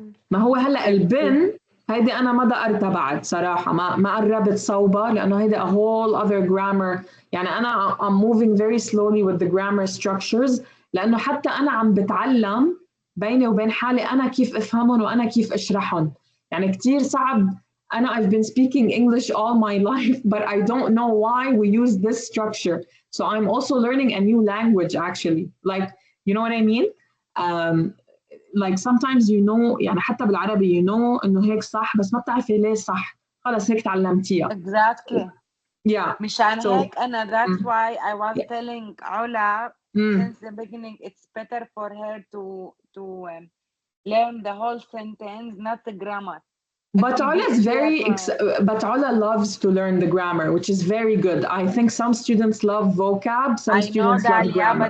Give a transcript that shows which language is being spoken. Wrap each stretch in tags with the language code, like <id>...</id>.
<ar>ما هو هلا البن هيدي أنا ما دقرتها بعد صراحة، ما قربت صوبة لأنه هيدي</ar> <en>a whole other grammar.</en> <ar>يعني أنا</ar> <en>I'm moving very slowly with the grammar structures</en> <ar>لأنه حتى أنا عم بتعلم بيني وبين حالي أنا كيف أفهمهم وأنا كيف أشرحهم. يعني كتير صعب.</ar> <en>I've been speaking English all my life, but I don't know why we use this structure. So I'm also learning a new language actually. Like, you know what I mean? Like sometimes</en> <ar>يعني حتى بالعربي إنه هيك صح بس ما بتعرفي ليه صح. خلص هيك تعلمتيها.</ar> <en>Exactly. Yeah.</en> <ar>مشان هيك أنا</ar> <en>that's Mm. why I was telling Ola Mm. since the beginning it's better for her to learn the whole sentence, not the grammar. But Ola is but Ola loves to learn the grammar, which is very good. I think some students love vocab, some students love grammar.</en>